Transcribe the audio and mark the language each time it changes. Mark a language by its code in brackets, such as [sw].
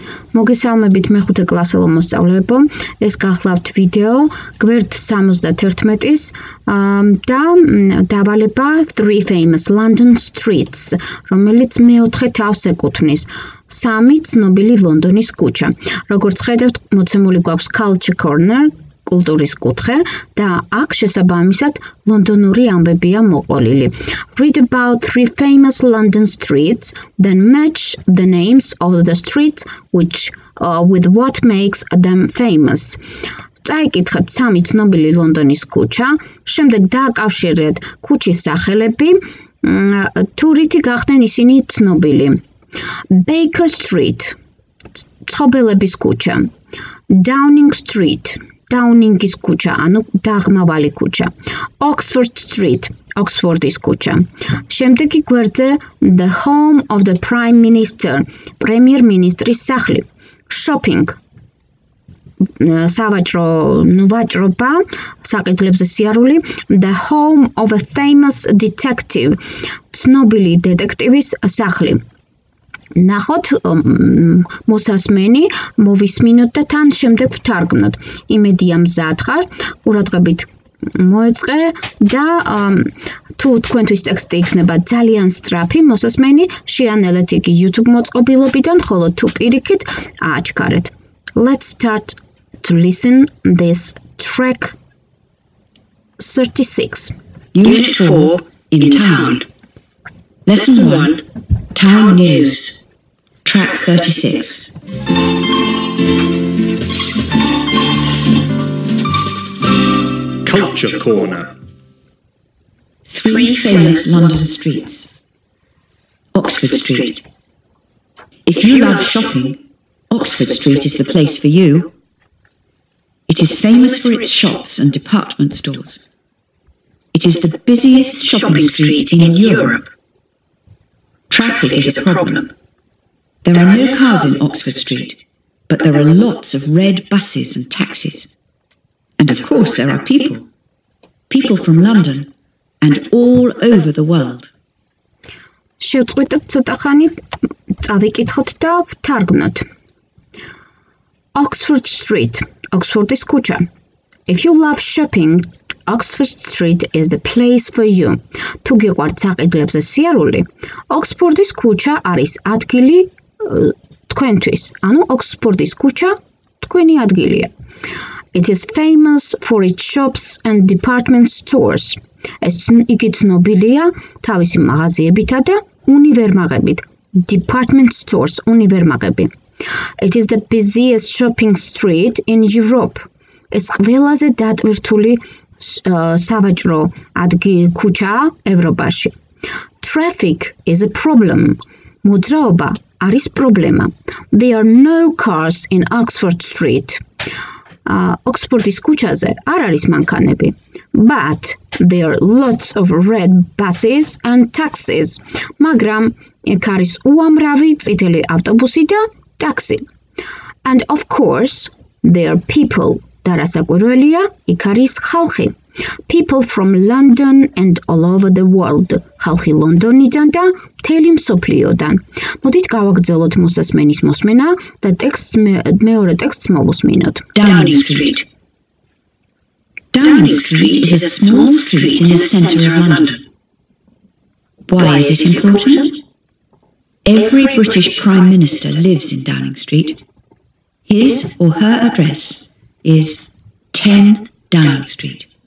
[ka] მოგესალმებით მეხუთე კლასელო მოსწავლეებო, ეს გახლავთ ვიდეო გვ.71-ის და დავალება 3 [en] famous London streets, [ka] რომელიც მეოთხე თავს ეკუთვნის. სამი ცნობილი ლონდონის ქუჩა. Როგორც ხედავთ, მოცემული გვაქვს [en] culture corner, [ka] კულტურის კუთხე და აქ შესაბამისად ლონდონური ამბებია მოყოლილი. [en] Read about 3 famous London streets, then match the names of the streets with what makes them famous. [ka] წაიკითხეთ სამი ცნობილი ლონდონის ქუჩა, შემდეგ დააკავშირეთ ქუჩის სახელები, თუ რითი გახდნენ ისინი ცნობილი. Baker Street, ცხოველების ქუჩა. Downing Street, Downingის ქუჩა, ანუ დაღმავალი ქუჩა. Oxford Street, Oxforდის ქუჩა. შემდეგი გვერდზე [en] the home of the Prime Minister, [ka] პრემიერ-მინისტრის სახლი. Shopping, სავაჭრო ვაჭრობა, საკითხებზე სიარული. [en] The home of a famous detective, [ka] ცნობილი დეტექტივის სახლი. ნახოთ მოსასმენი, მოვისმინოთ და თან შემდეგ ვთარგმნოთ. იმედია მზად ხარ, ყურადღებით მოეწყე და თუ თქვენთვის ტექსტი იქნება ძალიან სწრაფი, მოსასმენი შეანელეთ იგი YouTube მოწყობილობიდან, ხოლო თუ პირიქით ააჩქარეთ. [en] Let's start to listen this track 36. Unit 4 in town. Lesson 1, Town News. Track 36. Culture Corner. 3 famous London streets. Oxford Street. If you love shopping, Oxford Street is the place for you. It is famous for its shops and department stores. It is the busiest shopping street in Europe. Traffic is a problem. There are no cars in Oxford Street, but there are lots of red buses and taxis. And of course there are people. People from London and all over the world. [ka] შევწყვიტოთ ცოტა ხანი, წავიკითხოთ და ვთარგმნოთ. [en] Oxford Street, Oxforდის ქუჩა. If you love shopping, Oxford Street is the place for you. [ka] თუ გიყვართ საყიდლებზე სიარული, Oxforდის ქუჩა არის ადგილი თქვენთვის. ანუ Oxforდის ქუჩა თქვენი ადგილია. [en] It is famous for its shops and department stores. [ka] იგი ცნობილია თავისი მაღაზიებითა და უნივერმაღებით. [en] Department stores, უნივერმაღები. It is the busiest shopping street in Europe. [ka] ეს ყველაზე დატვირთული სავაჭრო ქუჩაა ევროპაში. [en] Traffic is a problem. [ka] მოძრაობა არის პრობლემა. [en] There are no cars in Oxford Street. [ka] Oxforდის ქუჩაზე არ არის მანქანები. [en] But there are lots of red buses and taxis. [ka] მაგრამ იქ არის უამრავი წითელი ავტობუსი და taxi. [en] And of course, there are people. [ka] და რასაკვირველია, იქ არის ხალხი. [en] People from London and all over the world. [ka] ხალხი ლონდონიდან და მთელი მსოფლიოდან. მოდით გავაგრძელოთ მოსასმენის მოსმენა და მეორე ტექსტს მოვუსმინოთ. [en] Downing Street. Downing Street is a small street in the centre of London. Why is it important? Every British Prime Minister lives in Downing Street. His or her address is 10 Downing Street.